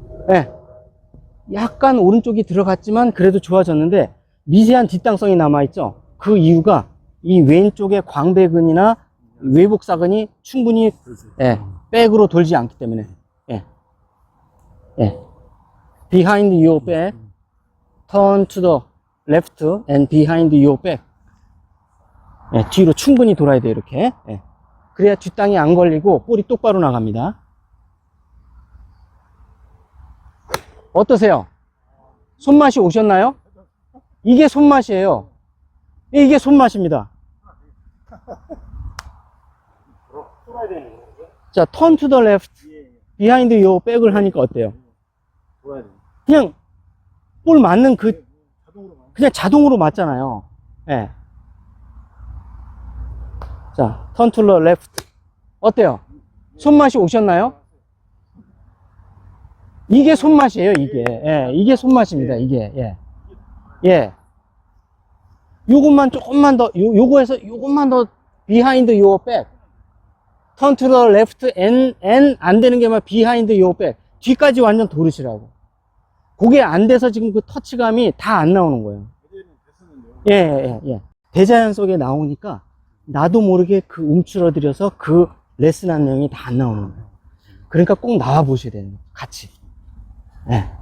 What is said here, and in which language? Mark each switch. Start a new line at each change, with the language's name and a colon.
Korean: 예, 약간 오른쪽이 들어갔지만 그래도 좋아졌는데 미세한 뒷땅성이 남아있죠. 그 이유가 이 왼쪽의 광배근이나 외복사근이 충분히 예, 백으로 돌지 않기 때문에. 예, 예.
English: Behind your back, turn to the left and behind your back.
Korean: 예, 뒤로 충분히 돌아야 돼요, 이렇게. 예. 그래야 뒷땅이 안 걸리고 볼이 똑바로 나갑니다. 어떠세요? 손맛이 오셨나요? 이게 손맛이에요. 이게 손맛입니다. 자,
English: turn to the left, behind your back
Korean: 을 하니까 어때요? 그냥 볼 맞는 그냥 자동으로 맞잖아요. 예. 자,
English: turn to the left.
Korean: 어때요? 손맛이 오셨나요? 이게 손맛이에요, 이게. 예, 이게 손맛입니다, 이게. 예. 예. 요것만 조금만 더, 요거에서 요것만 더
English: behind your back. turn to the left and
Korean: 안 되는 게 막
English: behind your back.
Korean: 뒤까지 완전 도르시라고. 그게 안 돼서 지금 그 터치감이 다 안 나오는 거예요. 예, 예, 예. 대자연 속에 나오니까 나도 모르게 그 움츠러들여서 그 레슨한 내용이 다 안 나오는 거예요. 그러니까 꼭 나와 보셔야 되는 거예요. 같이. 예.